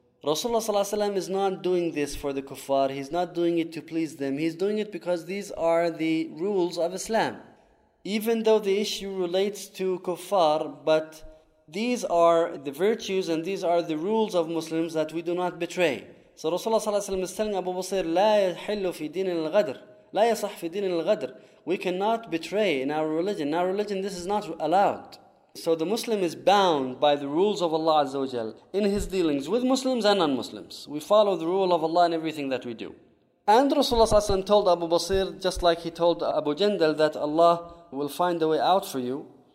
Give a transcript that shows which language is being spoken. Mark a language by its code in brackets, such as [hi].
[en] Rasulullah ﷺ is not doing this for the kuffar. He's not doing it to please them. He's doing it because these are the rules of Islam. Even though the issue relates to kuffar, but these are the virtues and these are the rules of Muslims that we do not betray. So Rasulullah ﷺ is telling Abu Basir, [ar] لَا يَحِلُّ فِي دِينِنَا الْغَدْرِ لا يصح في دين الغدر. [en] We cannot betray in our religion. In our religion, this is not allowed. So the Muslim is bound by the rules of Allah Azza wa Jal in his dealings with Muslims and non-Muslims. We follow the rule of Allah in everything that we do. And Rasulullah ﷺ told Abu Basir, just like he told Abu Jandal, that Allah will find a way out for you.